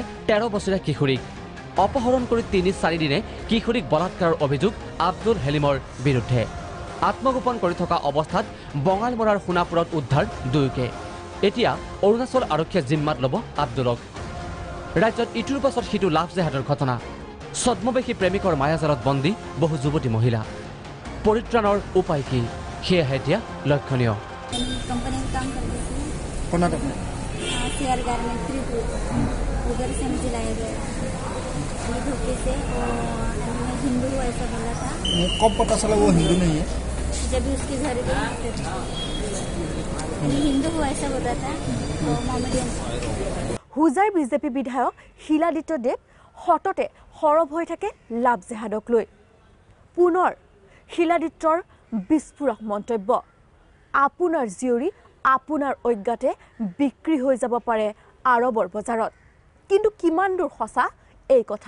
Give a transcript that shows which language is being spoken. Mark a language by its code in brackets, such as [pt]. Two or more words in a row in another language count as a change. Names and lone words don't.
[as] 13 বছৰীয়া কিশোৰীক অপহৰণ কৰি 3-4 দিনে কিশোৰীক বলাৎকাৰৰ অভিযোগ আব্দুল হেলিমৰ বিৰুদ্ধে আত্মগোপন কৰি থকা অৱস্থাত বঙালমৰাৰ সোণাপুৰত উদ্ধাৰ দুয়োকে এতিয়া অৰুণাচল আৰক্ষীয়ে জিম্মাত ল'ব আব্দুলক ৰাজ্যত ইটোৰ পাছত সিটো লাভ জেহাদৰ ঘটনা ছদ্মবেশী প্ৰেমিকৰ মায়াজালত বন্দী বহু যুৱতী মহিলা পৰিত্ৰাণৰ উপায় কি সেয়াহে এতিয়া লক্ষণীয় [hi] कंपनी में काम करती थी कर्नाटक में शेयर गारमेंट उधर से मुझे लाया गया ये धोखे से और मैं हिंदू हूँ ऐसा बोला था कब पता चला वो हिंदू नहीं है जब भी उसके घर गए मैं हिंदू हूँ ऐसा बोला था तो मोमेडियन [as] হুজাৰ বিজেপি বিধায়ক শিলাদিত্য দেৱ হঠতে সৰব হৈ থাকে লাভ জেহাদক লৈ পুনৰ শিলাদিত্যৰ বিস্ফোৰক মন্তব্য আপোনাৰ জীয়ৰী আপোনাৰ অজ্ঞাতে বিক্ৰী হৈ যাব পাৰে আৰবৰ বজাৰত কিন্তু কিমান দূৰ সঁচা এই কথা